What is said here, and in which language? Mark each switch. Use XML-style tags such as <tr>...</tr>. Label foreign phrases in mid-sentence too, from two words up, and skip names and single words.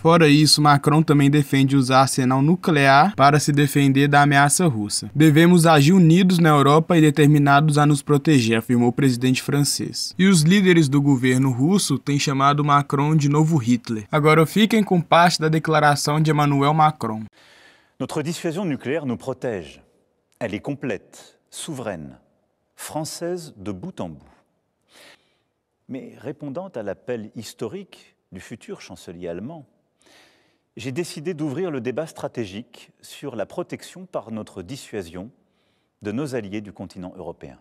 <pt>Fora isso, Macron também defende usar arsenal nuclear para se defender da ameaça russa. Devemos agir unidos na Europa e determinados a nos proteger, afirmou o presidente francês. E os líderes do governo russo têm chamado Macron de novo Hitler. Agora fiquem com parte da declaração de Emmanuel Macron.</pt> <fr>Notre dissuasion nucléaire nous protège. Elle est complète, souveraine, française de bout en bout. Mais répondant à l'appel historique du futur chancelier allemand, j'ai décidé d'ouvrir le débat stratégique sur la protection par notre dissuasion de nos alliés du continent européen.</fr>